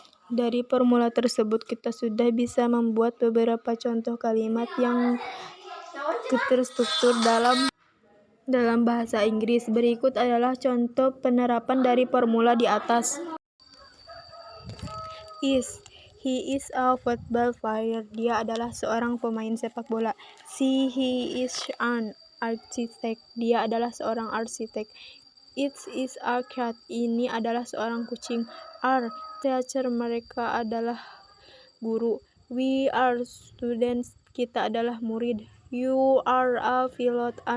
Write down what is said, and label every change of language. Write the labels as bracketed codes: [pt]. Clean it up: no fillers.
[id] Dari formula tersebut kita sudah bisa membuat beberapa contoh kalimat yang terstruktur dalam bahasa Inggris. Berikut adalah contoh penerapan dari formula di atas. [en] Is, he is a football player. [id] Dia adalah seorang pemain sepak bola. [en] He is an architect. [id] Dia adalah seorang arsitek. [en] It is a cat. [id] Ini adalah seorang kucing. [en] Are teacher. [id] Mereka adalah guru. [en] We are students. [id] Kita adalah murid. [en] You are a pilot.